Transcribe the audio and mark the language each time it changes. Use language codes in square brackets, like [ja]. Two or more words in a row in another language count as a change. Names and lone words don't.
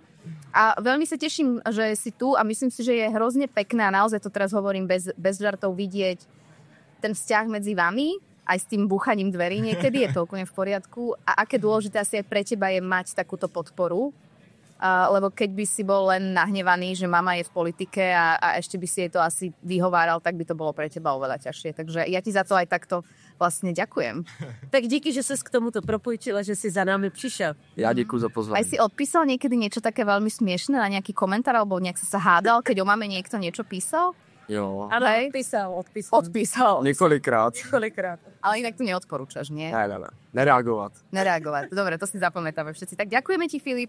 [sk] A veľmi sa teším, že si tu a myslím si, že je hrozne pekné a naozaj to teraz hovorím bez žartov vidieť ten vzťah medzi vami aj s tým búchaním dverí niekedy, je to úplne v poriadku. A aké dôležité asi aj pre teba je mať takúto podporu lebo keď by si bol len nahnevaný, že mama je v politike a ešte by si jej to asi vyhováral, tak by to bolo pre teba oveľa ťažšie. Takže ja ti za to aj takto vlastne ďakujem. [cs] Tak díky, že ses k tomuto propůjčila, že si za námi přišel. Já děkuji za pozvání. [sk] Aj si odpísal niekedy niečo také veľmi smiešné na nejaký komentár, alebo nejak si sa hádal, keď o mame niekto niečo písal? [cs] Jo. Ano, [sk] Hej. odpísal. Odpísal. [cs] Několikrát. Několikrát. [sk] Ale inak to neodporúčaš, nie? [cs] Ne. Nereagovat. [sk] Nereagovať. Dobre, to si zapamätáme všetci. Tak ďakujeme ti, Filip.